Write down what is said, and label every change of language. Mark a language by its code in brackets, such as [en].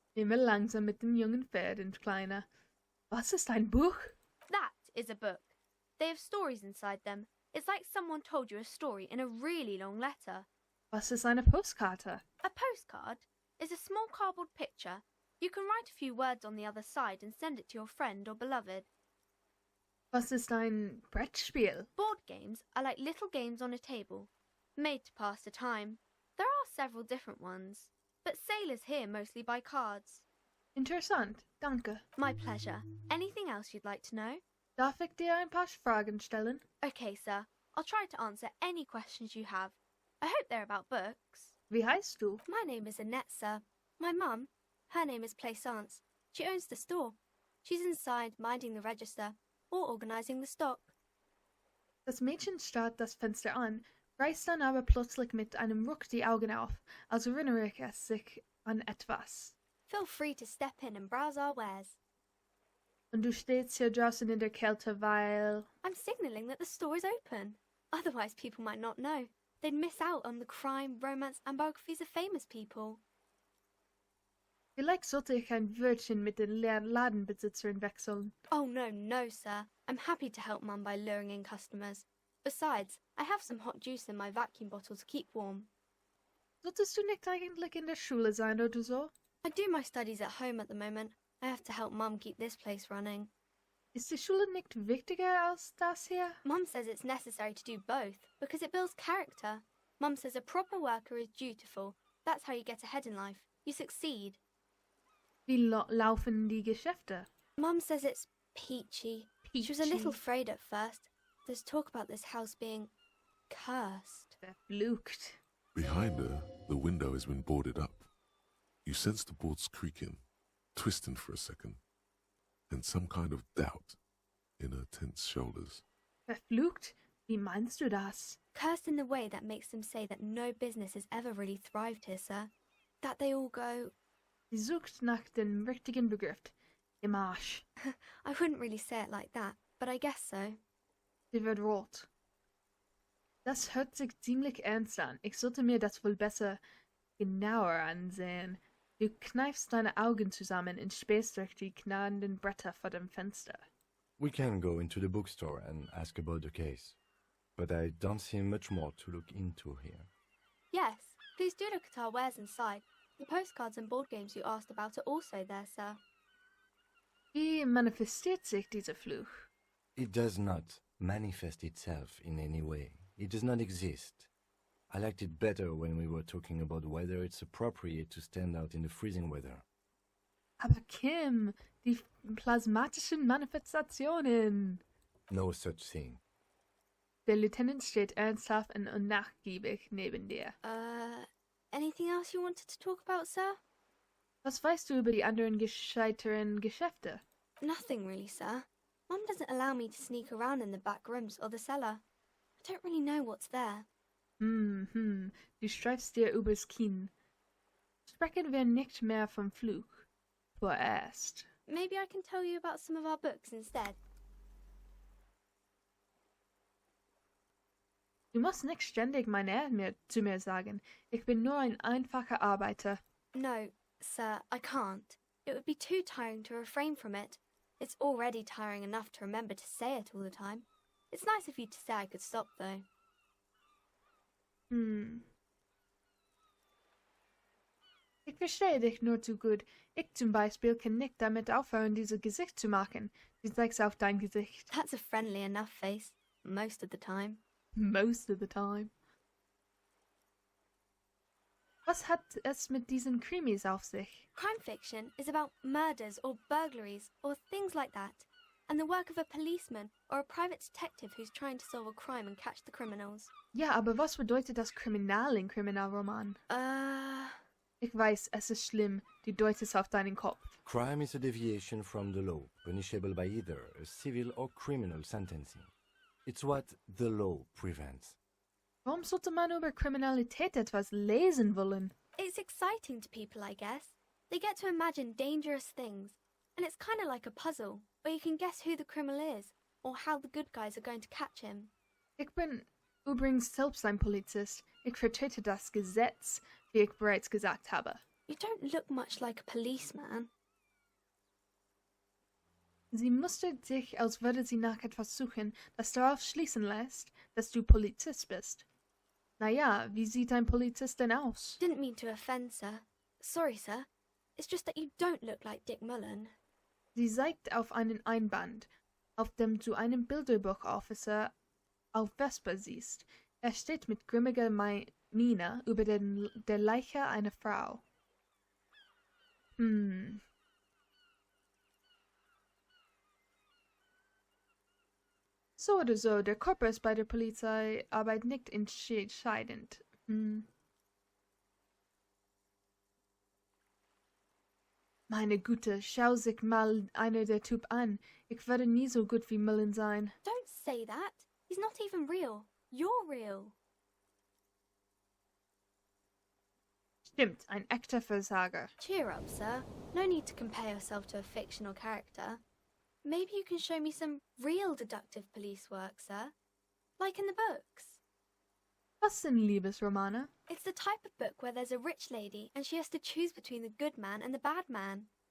[de] Immer langsam mit dem jungen Pferd, Kleiner. Was ist ein Buch? [en] That is a book. They have stories inside them. It's like someone told you a story in a really long letter. [de] Was ist eine Postkarte? [en] A postcard is a small cardboard picture. You can write a few words on the other side and send it to your friend or beloved. [de] Was ist ein Brettspiel? [en] Board games are like little games on a table, made to pass the time. There are several different ones, but sailors here mostly buy cards. [de] Interessant, danke. [en] My pleasure. Anything else you'd like to know? [de] Darf ich dir ein paar Fragen stellen? [en] Okay, sir. I'll try to answer any questions you have. I hope they're about books. [de] Wie heißt du? [en] My name is Annette, sir. My mum, her name is Plaisance. She owns the store. She's inside minding the register or organising the stock. [de] Das Mädchen starrt das Fenster an, reißt dann aber plötzlich mit einem Ruck die Augen auf, als erinnere es sich an etwas. [en] Feel free to step in and browse our wares. [de] Und du stehst hier draußen in der Kälte, weil... [en] I'm signalling that the store is open. Otherwise, people might not know. They'd miss out on the crime, romance, and biographies of famous people. [de] Vielleicht sollte ich ein Wörtchen mit den Ladenbesitzerin wechseln. [en] Oh, no, sir. I'm happy to help Mum by luring in customers. Besides, I have some hot juice in my vacuum bottle to keep warm. [de] Solltest du nicht eigentlich in der Schule sein oder so? [en] I do my studies at home at the moment. I have to help Mum keep this place running. [de] Ist die Schule nicht wichtiger als das hier? [en] Mum says it's necessary to do both because it builds character. Mum says a proper worker is dutiful. That's how you get ahead in life. You succeed. [de] Wie laufen die Geschäfte? [en] Mum says it's peachy. She was a Peachy. little afraid at first. There's talk about this house being cursed. [de] Verflucht. [en] Behind her, the window has been boarded up. You sense the boards creaking, twisting for a second, and some kind of doubt in her tense shoulders. [de] Verflucht? Wie meinst du das? [en] Cursed in the way that makes them say that no business has ever really thrived here, sir. That they all go, [de] Sie sucht nach dem richtigen Begriff. Im Arsch. [en] I wouldn't really say it like that, but I guess so. [de] Sie wird rot. Das hört sich ziemlich ernst an. Ich sollte mir das wohl besser genauer ansehen. Du kneifst deine Augen zusammen und spähst durch die knarrenden Bretter vor dem Fenster. [en] We can go into the bookstore and ask about the case, but I don't see much more to look into here. Yes, please do look at our wares inside. The postcards and board games you asked about are also there, sir. [de] Wie manifestiert sich dieser Fluch? [en] It does not manifest itself in any way. It does not exist. I liked it better when we were talking about whether it's appropriate to stand out in the freezing weather. [de] Aber Kim, die plasmatischen Manifestationen. [en] No such thing. [de] Der Lieutenant steht ernsthaft und unnachgiebig neben dir. [en] Anything else you wanted to talk about, sir? [de] Was weißt du über die anderen gescheiteren Geschäfte? [en] Nothing really, sir. Mum doesn't allow me to sneak around in the back rooms or the cellar. I don't really know what's there. [de] Du streifst dir übers Kinn. Sprechen wir nicht mehr vom Fluch. Vorerst. [en] Maybe I can tell you about some of our books instead. [de] Du musst nicht ständig mein Herr zu mir sagen. Ich bin nur ein einfacher Arbeiter. [en] No, sir, I can't. It would be too tiring to refrain from it. It's already tiring enough to remember to say it all the time. It's nice of you to say I could stop, though. [de] Ich verstehe dich nur zu gut. Ich zum Beispiel kann nicht damit aufhören, dieses Gesicht zu machen. Du zeigst auf dein Gesicht. [en] That's a friendly enough face, most of the time. Most of the time. [de] Was hat es mit diesen Krimis auf sich? [en] Crime fiction is about murders or burglaries or things like that, and the work of a policeman or a private detective who's trying to solve a crime and catch the criminals. [de] Ja, aber was bedeutet das Kriminal in Kriminalroman? Ich weiß, es ist schlimm. Du deutest auf deinen Kopf. [en] Crime is a deviation from the law, punishable by either a civil or criminal sentencing. It's what the law prevents. [de] Warum sollte man über Kriminalität etwas lesen wollen? [en] It's exciting to people, I guess. They get to imagine dangerous things, and it's kind of like a puzzle, where you can guess who the criminal is, or how the good guys are going to catch him. [de] Ich bin übrigens selbst ein Polizist. Ich vertrete das Gesetz, wie ich bereits gesagt habe. [en] You don't look much like a policeman. [de] Sie mustert sich, als würde sie nach etwas suchen, das darauf schließen lässt, dass du Polizist bist. Naja, wie sieht ein Polizist denn aus? [en] Didn't mean to offend, sir. Sorry, sir. It's just that you don't look like Dick Mullen. [de] Sie zeigt auf einen Einband, auf dem du einen Bilderbuchofficer auf Vespa siehst. Er steht mit grimmiger Miene über der Leiche einer Frau. So oder so, der Körper ist bei der Polizeiarbeit nicht entscheidend. Meine Güte, schau sich mal einer der Typ an. Ich werde nie so gut wie Mullen sein. [en] Don't say that. He's not even real. You're real. [de] Stimmt, ein echter Versager. [en] Cheer up, sir. No need to compare yourself to a fictional character. maybe you can show me some real deductive police work, sir. Like in the books. [de] Was sind Liebesromane? [en] It's the type of book where there's a rich lady and she has to choose between the good man and the bad man.